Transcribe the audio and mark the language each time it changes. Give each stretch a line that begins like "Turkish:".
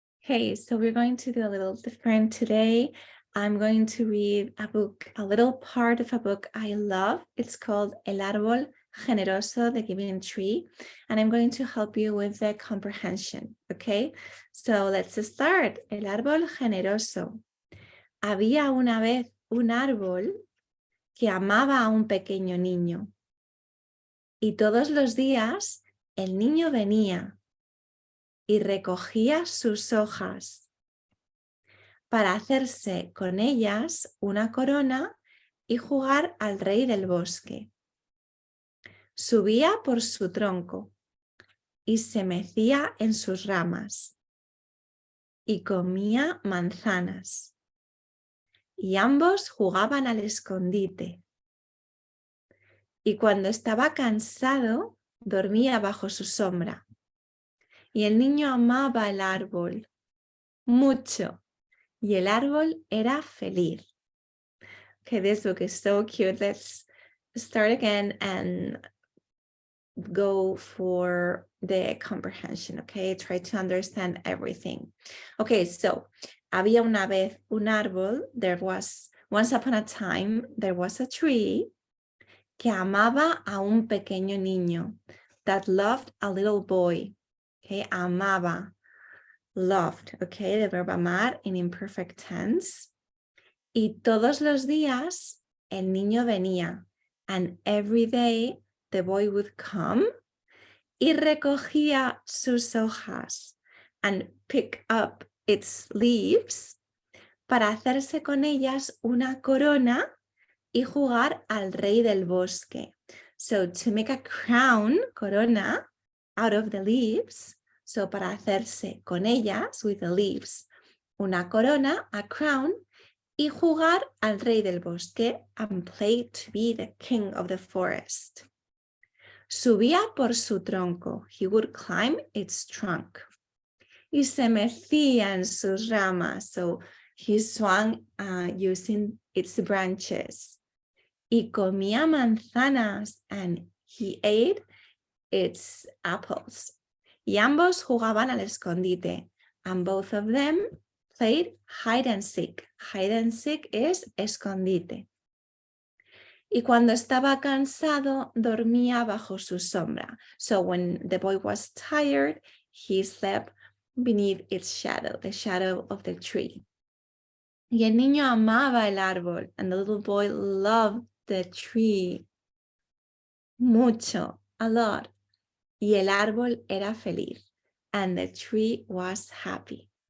English: Okay, so we're going to do a little different today. I'm going to read a book, a little part of a book I love. It's called El Árbol Generoso, the Giving Tree, and I'm going to help you with the comprehension, okay? So let's start. El Árbol Generoso.
Spanish: Había una vez un árbol que amaba a un pequeño niño. Y todos los días el niño venía y recogía sus hojas para hacerse con ellas una corona y jugar al rey del bosque. Subía por su tronco y se mecía en sus ramas y comía manzanas. Y ambos jugaban al escondite. Y cuando estaba cansado, dormía bajo su sombra. Y el niño amaba el árbol mucho. Y el árbol era feliz.
English: Okay, this book is so cute. Let's start again and go for the comprehension, okay? Try to understand everything.
Spanish: Okay, so, había una vez un árbol.
English: Once upon a time, there was a tree
Spanish: que amaba a un pequeño niño,
English: that loved a little boy. Okay, amaba. Loved, okay, the verb amar in imperfect tense.
Spanish: Y todos los días el niño venía,
English: and every day the boy would come
Spanish: y recogía sus hojas
English: and pick up its leaves
Spanish: para hacerse con ellas una corona y jugar al rey del bosque.
English: So to make a crown, corona, out of the leaves. So
Spanish: para hacerse con ellas,
English: with the leaves,
Spanish: una corona,
English: a crown,
Spanish: y jugar al rey del bosque,
English: and play to be the king of the forest.
Spanish: Subía por su tronco.
English: He would climb its trunk.
Spanish: Y se mecía en sus ramas.
English: So he swung using its branches.
Spanish: Y comía manzanas,
English: and he ate its apples.
Spanish: Y ambos jugaban al escondite,
English: and both of them played hide and seek. Hide and seek is escondite.
Spanish: Y cuando estaba cansado, dormía bajo su sombra.
English: So when the boy was tired, he slept beneath its shadow, the shadow of the tree.
Spanish: Y el niño amaba el árbol,
English: and the little boy loved the tree. Mucho, a lot.
Spanish: Y el árbol era feliz,
English: and the tree was happy.